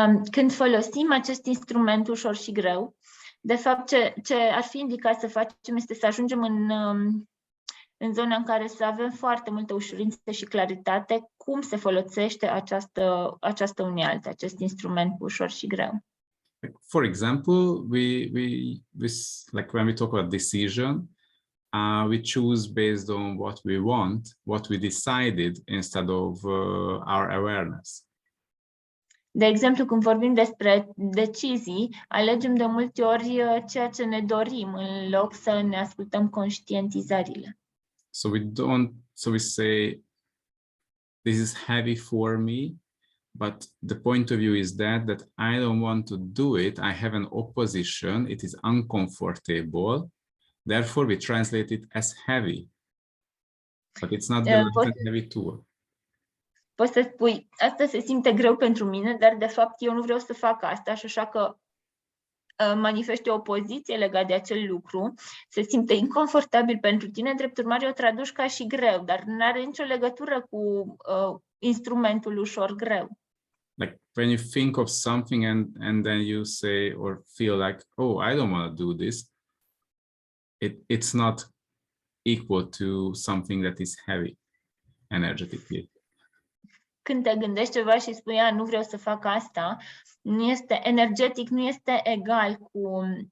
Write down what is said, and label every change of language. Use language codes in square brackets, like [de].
[ro] Când folosim acest instrument ușor și greu, de fapt ce ar fi indicat să facem este să ajungem în zona în care să avem foarte multă ușurință și claritate cum se folosește această unealtă, acest instrument ușor și greu. [en] For example, we like when we talk about decision, we choose based on what we want, what we decided, instead of our awareness. [ro] De exemplu, când vorbim despre decizii, alegem de multe ori ceea ce ne dorim, în loc să ne ascultăm conștientizările. [en] So we say, this is heavy for me, but the point of view is that I don't want to do it. I have an opposition. It is uncomfortable. Therefore, we translate it as heavy. But it's not the heavy tool. [ro] Poți să spui, asta se simte greu pentru mine, dar de fapt eu nu vreau să fac asta și așa că manifeste o opoziție legată de acel lucru, se simte inconfortabil pentru tine, drept urmare o traduci ca și greu, dar nu are nicio legătură cu instrumentul ușor greu. [en] Like when you think of something and then you say or feel like, oh, I don't want to do this, it's not equal to something that is heavy energetically. [ro] Când te gândești ceva și spui, nu vreau să fac asta, nu este energetic, nu este egal cu